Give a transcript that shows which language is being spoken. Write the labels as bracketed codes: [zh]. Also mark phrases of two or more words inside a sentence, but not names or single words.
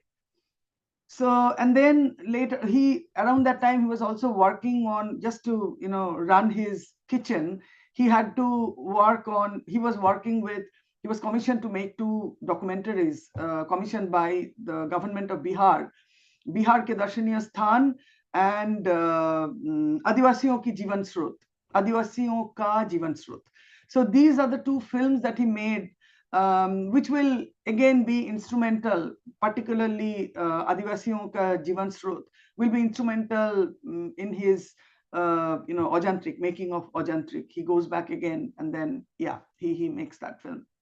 [en] So, and then later, he around that time he was also working on, just to run his kitchen. He had to work on, he was working with, he was commissioned to make two documentaries commissioned by the government of Bihar ke Darshaniya Sthan and Adivasiyon ki Jivan Srot, Adivasiyon ka Jivan Srot. So these are the two films that he made, which will again be instrumental, particularly Adivasiyon ka Jivan Srot will be instrumental in his Ojantrik, making of Ojantrik. He goes back again, and then yeah, he makes that film.